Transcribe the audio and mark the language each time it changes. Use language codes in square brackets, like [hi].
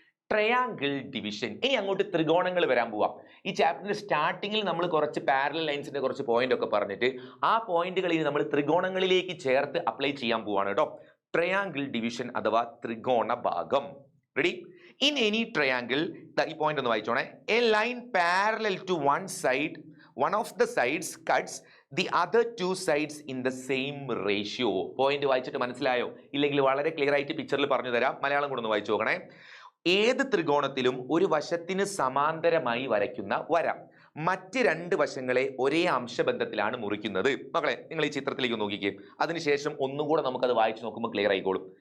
[ml] Triangle division. ഇനി അങ്ങോട്ട് ത്രികോണങ്ങൾ വരാൻ പോവാം. ഈ ചാപ്റ്ററിന്റെ സ്റ്റാർട്ടിങ്ങിൽ നമ്മൾ കുറച്ച് പാരലൽ ലൈൻസിന്റെ കുറച്ച് പോയിന്റ് ഒക്കെ പറഞ്ഞിട്ട് ആ പോയിന്റുകളിൽ നമ്മൾ ത്രികോണങ്ങളിലേക്ക് ചേർത്ത് അപ്ലൈ ചെയ്യാൻ പോവാണ് കേട്ടോ. ട്രയാങ്കിൾ ഡിവിഷൻ അഥവാ ത്രികോണ ഭാഗം. റെഡി? [en] in any triangle, [ml] ഈ പോയിന്റ് ഒന്ന് വായിച്ചോണേ. [en] A line parallel to one side, one of the sides cuts the other 2 sides in the same ratio. [ml] Point വായിച്ചിട്ട് മനസ്സിലായോ? ഇല്ലെങ്കിൽ വളരെ ക്ലിയർ ആയിട്ട് പിക്ചറിൽ പറഞ്ഞു തരാം. മലയാളം കൂടെ ഒന്ന് വായിച്ചു നോക്കണേ. ഏത് ത്രികോണത്തിലും ഒരു വശത്തിന് സമാന്തരമായി വരയ്ക്കുന്ന വര മറ്റ് 2 വശങ്ങളെ ഒരേ അംശബന്ധത്തിലാണ് മുറിക്കുന്നത്. മക്കളെ, നിങ്ങൾ ഈ ചിത്രത്തിലേക്ക് നോക്കിക്കേ. അതിനുശേഷം ഒന്നും കൂടെ നമുക്കത് വായിച്ചു നോക്കുമ്പോൾ ക്ലിയർ ആയിക്കോളും.